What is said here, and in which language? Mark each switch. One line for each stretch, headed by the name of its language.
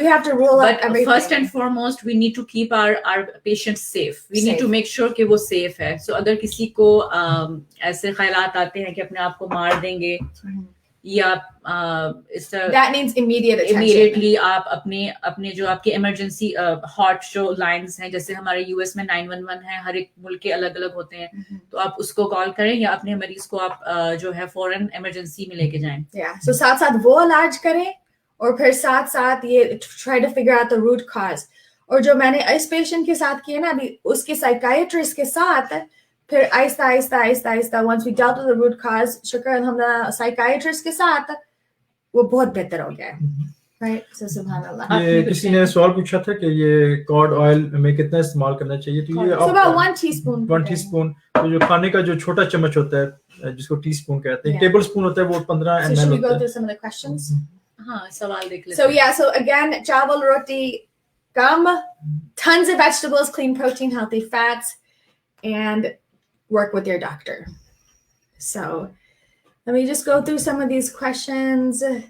English: We have to rule out everything. But first and foremost we need to keep our patients safe. We need to make sure
Hindi: कि वो
English: safe है.
Hindi: So अगर किसी को ऐसे ख्यालात आते हैं कि अपने आप को मार देंगे या
English: that needs immediate attention.
Hindi: Immediately आप अपने जो आपके emergency hot जो lines हैं जैसे हमारे US में 911 है हर एक मुल्क के अलग अलग होते हैं तो आप उसको कॉल करें या अपने मरीज को आप जो है फौरन emergency में लेके जाएं. Yeah, so साथ साथ वो इलाज करें और फिर साथ साथ ये
English: try to figure out the root cause.
Hindi: और जो मैंने इस patient के साथ किया ना अभी उसके psychiatrist के साथ फिर आहिस्ता
English: once we dealt with the root cause
Hindi: शुक्र अल्हम्दुलिल्लाह psychiatrist के साथ वो बहुत बेहतर हो गया है.
English: Right?
Hindi: So सुभान अल्लाह. ये किसी ने सवाल पूछा था कि ये कॉड ऑयल में कितना इस्तेमाल करना चाहिए तो ये
English: So about 1 teaspoon.
Hindi: 1 teaspoon तो जो खाने का जो छोटा चम्मच होता है जिसको टीस्पून कहते हैं टेबल स्पून होता है वो 15
English: ml. So should we go through some of the questions?
Hindi: हाँ सवाल देख लेते
English: हैं. So yeah, so again
Hindi: चावल रोटी कम,
English: tons of vegetables, clean protein, healthy fats, and work with your doctor. So let me just go through some of these questions.